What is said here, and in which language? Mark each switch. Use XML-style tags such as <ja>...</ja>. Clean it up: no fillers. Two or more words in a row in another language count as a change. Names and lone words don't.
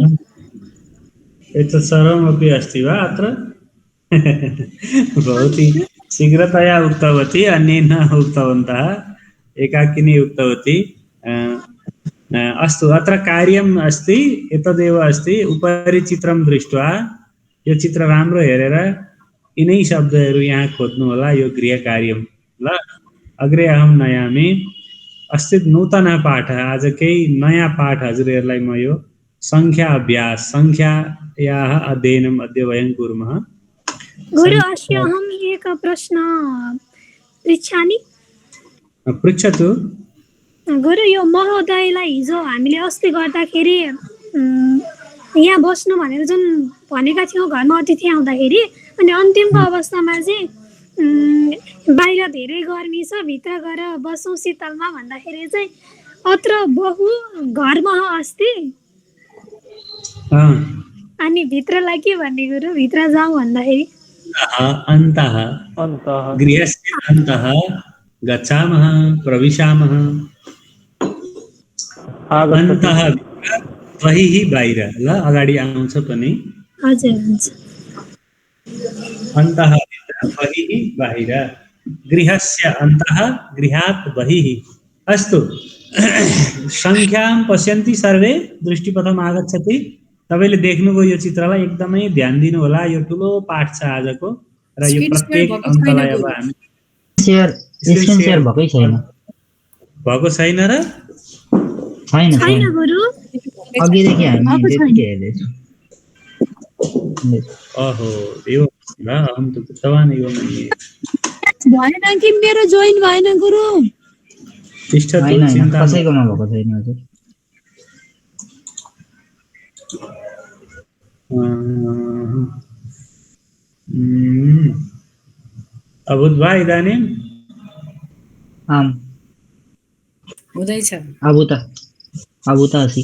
<sa>एतत् सर्वमपि अस्ति वा अत्र? भवती शीघ्रतया उक्तवती, अन्ये न उक्तवन्तः, एकाकिनी उक्तवती। अस्तु, अत्र कार्यम् अस्ति, एतदेव अस्ति। उपरि चित्रं दृष्ट्वा</sa> <ne>यो चित्र राम्रो हेरेर यिनै शब्दहरू यहाँ खोज्नु होला, यो गृहकार्यं। ल,</ne> <sa>अग्रे अहं नयामि। अस्ति नूतनः पाठः।</sa> <ne>आज केही नयाँ पाठ हजुरहरूलाई म यो सङ्ख्या अभ्यास,</ne> <sa>सङ्ख्यायाः अध्ययनम् अद्य वयं कुर्मः। गुरु, अस्य अहम् एकः प्रश्नः पृच्छामि। पृच्छतु। गुरु,</sa> <ne>यो महोदयलाई हिजो हामीले अस्ति गर्दाखेरि यहाँ बस्नु भनेर जुन भनेका थियौँ घरमा अतिथि आउँदाखेरि, अनि अन्तिमको अवस्थामा चाहिँ बाहिर धेरै गर्मी छ, भित्र गएर बसौँ शीतलमा भन्दाखेरि चाहिँ</ne> <sa>अत्र बहु</sa> <ne>घरमा अस्ति अँ, अनि भित्रलाई के भन्ने गुरु? भित्र जाउँ भन्दाखेरि</ne> <sa>अन्तः अन्तः गृहस्य अन्तः गच्छामः प्रविशामः आगच्छति</sa> <ne>अन्तः भित्र बहिः बाहिर ल अगाडि आउँछ पनि हजुर हुन्छ।</ne> <sa>अन्तः भित्र बहिः बाहिर गृहस्य अन्तः गृहात् बहिः। अस्तु सङ्ख्यां पश्यन्ति सर्वे दृष्टिपथम् आगच्छति।</sa> <ne>तपाईँले देख्नुभयो यो चित्रलाई एकदमै ध्यान दिनु होला। यो ठुलो पाठ छ आजको र यो प्रत्येक अङ्कलाई अब हामी</ne> <en>screen share</en> <ne>भएकै छैन भएको छैन र छैन छैन छैन गुरु। अघिदेखि हामी त्यतिकै हेर्दैछौँ ओहो यो ल हम त तवान यो मैले भएन कि मेरो जोइन भएन गुरु।</ne> <sa>टिष्ठ</sa> <ne>होइन होइन चिन्ता कसैकोमा भएको छैन हजुर</ne> <sa>अबुद्धवा इदानीं आम्</sa> <ne>हुँदैछ।</ne> <sa>अबुत अस्ति</sa>